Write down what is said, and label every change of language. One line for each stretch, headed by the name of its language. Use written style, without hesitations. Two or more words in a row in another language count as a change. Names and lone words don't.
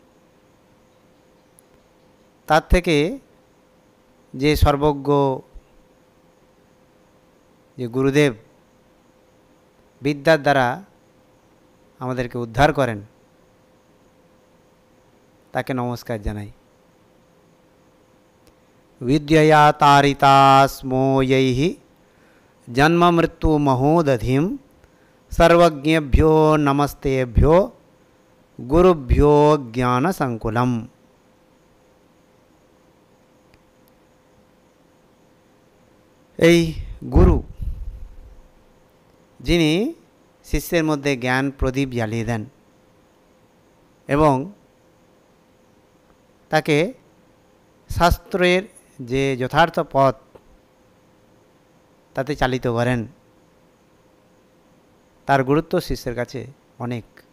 Bangla: তার থেকে যে সর্বজ্ঞ যে গুরুদেব বিদ্যার দ্বারা আমাদেরকে উদ্ধার করেন তাকে নমস্কার জানাই।
Sanskrit: विद्यया तारितास्मो यैः जन्म मृत्यु महोदधिं सर्वज्ञेभ्यो नमस्तेभ्यो गुरुभ्यो ज्ञान संकुलम।
Bangla: এই গুরু যিনি শিষ্যের মধ্যে জ্ঞান প্রদীপ জ্বালিয়ে দেন এবং তাকে শাস্ত্রের যে যথার্থ পথ তাতে চালিত করেন, তার গুরুত্ব শিষ্যের কাছে অনেক।